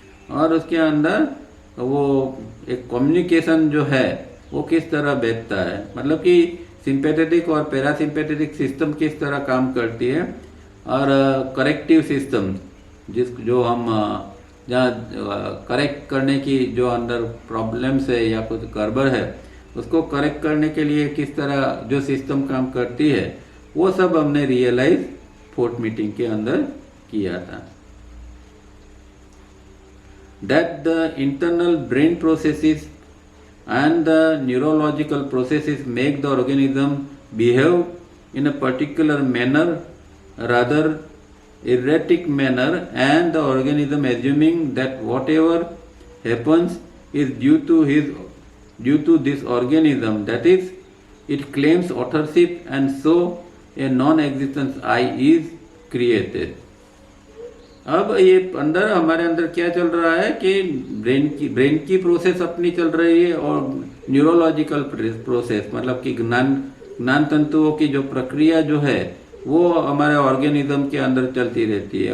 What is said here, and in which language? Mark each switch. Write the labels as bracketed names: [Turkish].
[Hindi] और उसके अंदर वो एक कम्युनिकेशन जो है वो किस तरह बैठता है, मतलब कि सिंपैथेटिक और पैरासिम्पैथेटिक सिस्टम किस तरह काम करती है, और करेक्टिव सिस्टम जो हम जहाँ करेक्ट करने की जो अंदर प्रॉब्लम्स है या कुछ गड़बड़ है उसको करेक्ट करने के लिए किस तरह जो सिस्टम काम करती है, वो सब हमने रियलाइज फोर्थ मीटिंग के अंदर किया था। [English] That the internal brain processes and the neurological processes make the organism behave in a particular manner, rather erratic manner, and the organism assuming that whatever happens is due to this organism, that is, it claims authorship, and so a non-existence I is created. [Hindi] अब ये अंदर हमारे अंदर क्या चल रहा है कि ब्रेन की प्रोसेस अपनी चल रही है, और न्यूरोलॉजिकल प्रोसेस मतलब कि ज्ञान तंतुओं की जो प्रक्रिया जो है वो हमारे ऑर्गेनिज्म के अंदर चलती रहती है।